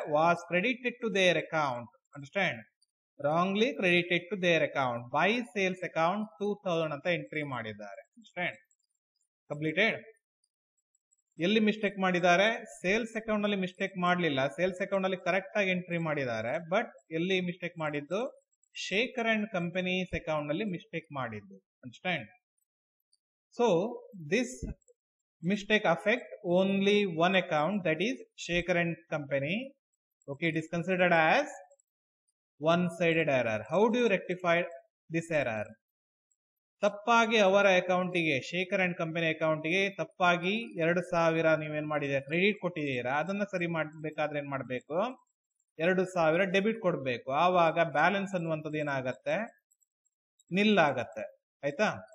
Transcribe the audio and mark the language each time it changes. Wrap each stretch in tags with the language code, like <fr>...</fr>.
<en>Was credited to their account. Understand? Wrongly credited to their account by sales account 2000</en> <kn>ಅಂತ entry ಮಾಡಿದ್ದಾರೆ. Understand? Completed? ಎಲ್ಲಿ mistake ಮಾಡಿದ್ದಾರೆ? Sales account ನಲ್ಲಿ mistake ಮಾಡಲಿಲ್ಲ. Sales account ನಲ್ಲಿ correct ಆಗಿ ಎಂಟ್ರಿ ಮಾಡಿದ್ದಾರೆ. ಬಟ್ ಎಲ್ಲಿ ಮಿಸ್ಟೇಕ್ ಮಾಡಿದ್ದು? ಶೇಖರ್ ಅಂಡ್ ಕಂಪನೀಸ್ ಅಕೌಂಟ್ ನಲ್ಲಿ ಮಿಸ್ಟೇಕ್ ಮಾಡಿದ್ದು.</kn> <en>Understand? So this mistake affect only one account, that is Shaker and Company. Okay, it is considered as one-sided error. How do you rectify this error?</en> <kn>ತಪ್ಪಾಗಿ ಅವರ ಅಕೌಂಟಿಗೆ, Shekhar and company ಅಕೌಂಟಿಗೆ ತಪ್ಪಾಗಿ 2000 ನೀವೇನ್ ಮಾಡಿದ್ದೀರಾ? Credit ಕೊಟ್ಟಿದ್ದೀರಾ. ಅದನ್ನ ಸರಿ ಮಾಡ್ಬೇಕಾದ್ರೆ ಏನ್ ಮಾಡ್ಬೇಕು? 2000 ಡೆಬಿಟ್ ಕೊಡ್ಬೇಕು. ಆವಾಗ ಬ್ಯಾಲೆನ್ಸ್ ಅನ್ನುವಂಥದ್ದು ಏನಾಗತ್ತೆ? ನಿಲ್ ಆಗತ್ತೆ. ಆಯ್ತಾ?</kn>